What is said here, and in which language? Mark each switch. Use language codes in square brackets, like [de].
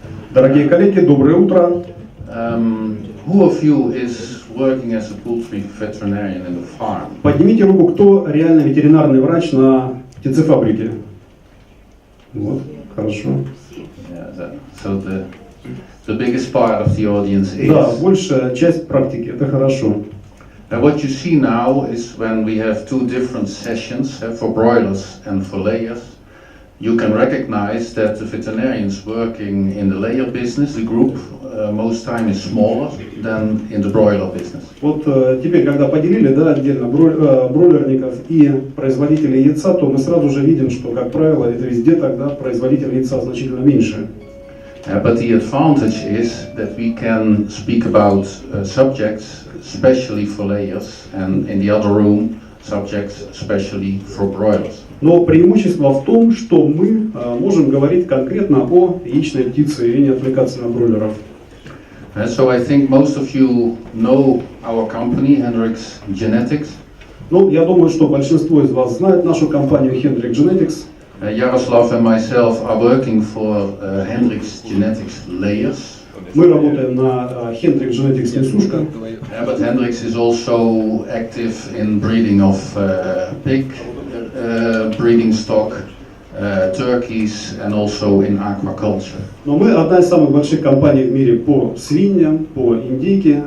[ru] Дорогие коллеги, доброе утро. [en] Who of you is working as a poultry veterinarian in the farm? [ru] Поднимите руку, кто реально ветеринарный врач на птицефабрике. Вот, хорошо. [en] Yeah, so the biggest part of the audience is. [ru] Да, большая часть практики, это хорошо. [en] And what you see now is when we have two different sessions for broilers and for layers, you can recognize that the veterinarians working in the layer business, the group most time is smaller than in the broiler business. [ru] Вот теперь, когда поделили, да, отдельно бройлерников и производителей яйца, то мы сразу же видим, что, как правило, это везде тогда производители яйца значительно меньше. [en] But the advantage is that we can speak about subjects especially for layers, and in the other room subjects especially for broilers. [ru] Но преимущество в том, что мы можем говорить конкретно о яичной птице и не отвлекаться на бройлеров. [en] So I think most of you know our company, Hendrix Genetics. [ru] Ну, я думаю, что большинство из вас знает нашу компанию Hendrix Genetics. [en] Yaroslav and myself are working for Hendrix Genetics layers. [ru] Мы работаем на Hendrix Genetics несушка. [en] But Hendrix is also active in breeding of pig breeding stock, turkeys, and also in aquaculture. [ru] Но мы одна из самых больших компаний в мире по свиньям, по индейке.